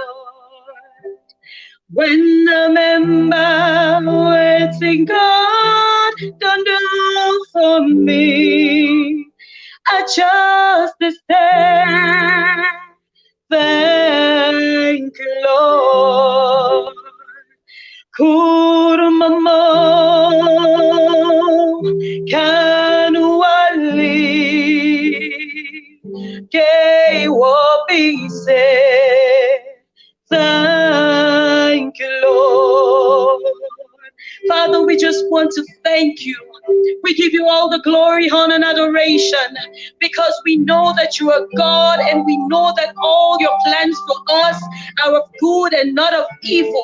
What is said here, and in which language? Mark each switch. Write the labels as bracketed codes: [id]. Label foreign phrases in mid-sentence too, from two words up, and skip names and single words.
[en] When I remember waiting God done for me, I just say thank you, Lord. Kurmamo kanwali ke wabise. Thank you, Lord. Father, we just want to thank you. We give you all the glory, honor, and adoration because we know that you are God and we know that all your plans for us are of good and not of evil.